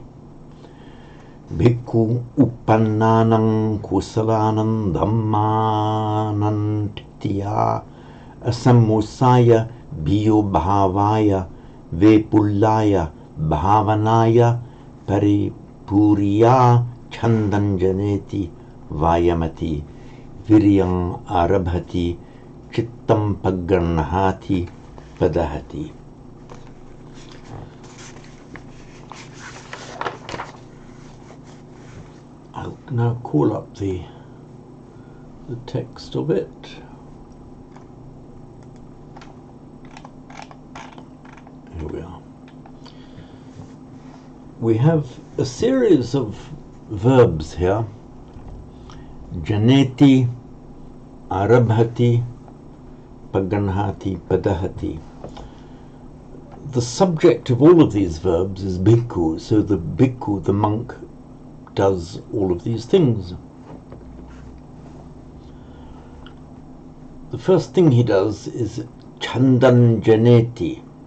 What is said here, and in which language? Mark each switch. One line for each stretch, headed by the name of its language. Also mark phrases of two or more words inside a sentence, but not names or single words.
Pali: Bhikkhu uppannanam kusalanam dhammanam titya asammusaya bhayobhavaya vepullaya bhavanaya paripuriya chandanjaneti vayamati viryam arabhati chittam pagganahati padahati.
English: I'll now call up the text of it. Here we are. We have a series of verbs here:
Pali: janeti, arabhati, pagganahati, padahati.
English: The subject of all of these verbs is bhikkhu, so the bhikkhu, the monk, does all of these things. The first thing he does is chandanjaneti.